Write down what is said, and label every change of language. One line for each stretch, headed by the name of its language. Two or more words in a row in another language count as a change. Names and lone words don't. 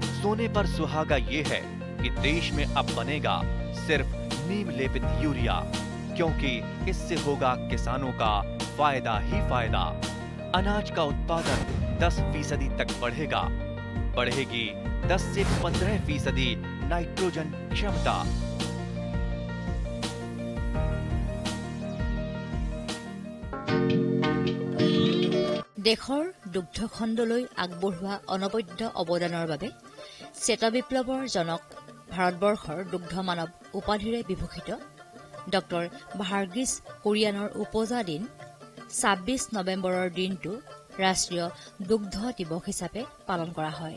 Hindi: सोने पर सुहागा ये है कि देश में अब बनेगा सिर्फ नीम लेपित यूरिया, क्योंकि इससे होगा किसानों का फायदा ही फायदा। अनाज का उत्पादन 10% तक बढ़ेगा। बढ़ेगी 10 से 15% नाइट्रोजन क्षमता।
Assamese: দেশৰ দুগ্ধ খণ্ডলৈ আগবঢ়োৱা অনবদ্য অৱদানৰ বাবে শ্বেত বিপ্লৱৰ জনক ভাৰতবৰ্ষৰ দুগ্ধ মানৱ উপাধিৰে বিভূষিত ডক্টৰ ভাৰ্গিছ কুৰিয়ানৰ উপজা দিন ২৬ নৱেম্বৰৰ দিনটো ৰাষ্ট্ৰীয় দুগ্ধ দিৱস হিচাপে পালন কৰা হয়।